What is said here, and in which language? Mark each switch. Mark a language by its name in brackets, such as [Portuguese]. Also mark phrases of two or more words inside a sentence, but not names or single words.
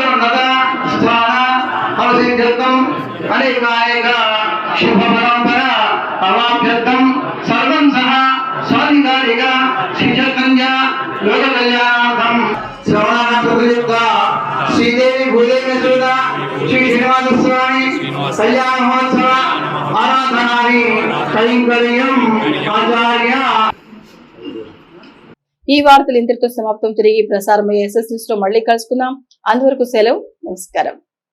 [Sanskrit] स्थान अनुसिद्ध्यर्थम अनेकानेक शुभ परंपरा अवाप्यर्थम सर्वं सह स्वाधिकारिक शिक्षकंज लोक कल्याणार्थम श्रवणानंतयुक्त श्रीदेवी भूदेवी सुधा श्री श्रीनिवास स्वामी कल्याण महोत्सव आराधनानि कैंकर्यम आचार्य। [Telugu] ఈ వార్తలు ఇంతటితో సమాప్తం. తిరిగి ప్రసారమయ్యే ఎస్ఎస్ న్యూస్ లో మళ్ళీ కలుసుకుందాం. అంతవరకు సెలవు. నమస్కారం.